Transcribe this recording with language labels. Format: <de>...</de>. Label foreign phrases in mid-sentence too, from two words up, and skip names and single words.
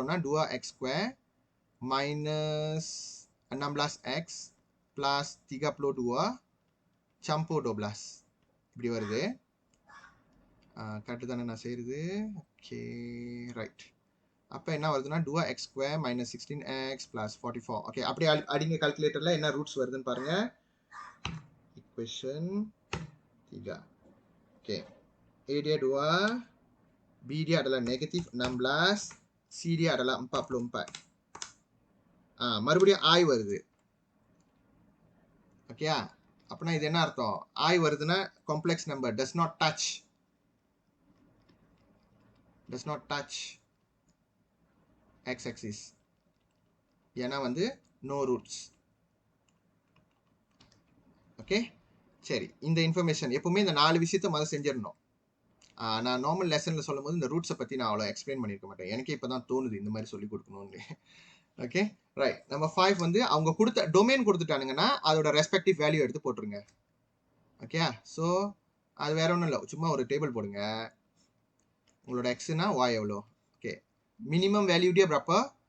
<ta>வரும்னா</ta> <en>2x square minus 16x plus 32</en> <ta>campur 12 இப்படி வருது கரெக்டு தானே நான் செய்கிறது</ta> <en>okay right</en> <ta>அப்போ என்ன வருதுன்னா</ta> <en>2x square minus 16x plus 44</en> <ta>ஓகே அப்படி அடிங்க கால்குலேட்டரில் என்ன ரூட்ஸ் வருதுன்னு பாருங்க</ta> <ms>equation 3 oke A dia 2 B dia adalah negatif 16 C dia adalah</ms> <ta>44 மறுபடியும் I வருது ஓகே அப்பனா இது என்ன அர்த்தம் I வருதுன்னா</ta> <en>complex number does not touch x axis</en> <ta>ஏன்னா வந்து</ta> <en>no roots</en> <ta>ஓகே சரி இந்த இன்ஃபர்மேஷன் எப்பவுமே இந்த 4 விஷயத்த முதல்ல செஞ்சிடணும் நான்</ta> <en>normal lessonஇல்</en> <ta>சொல்லும் போது இந்த ரூட்ஸை பற்றி நான் அவ்வளோ எக்ஸ்பிளைன் பண்ணியிருக்க மாட்டேன் எனக்கே இப்போ தான் தோணுது இந்த மாதிரி சொல்லி கொடுக்கணும்னு</ta> <en>okay right</en> <ta>நம்ம 5 வந்து அவங்க கொடுத்த டொமைன் கொடுத்துட்டானுங்கன்னா அதோட</ta> <en>respective value</en> <ta>எடுத்து போட்டுருங்க</ta> <en>okay so</en> <ta>அது வேற ஒன்றும் இல்லை சும்மா ஒரு டேபிள் போடுங்க உங்களோட எக்ஸ்னா y எவ்வளோ ஓகே</ta> <en>minimum value</en> <ta>டே அப்போ</ta>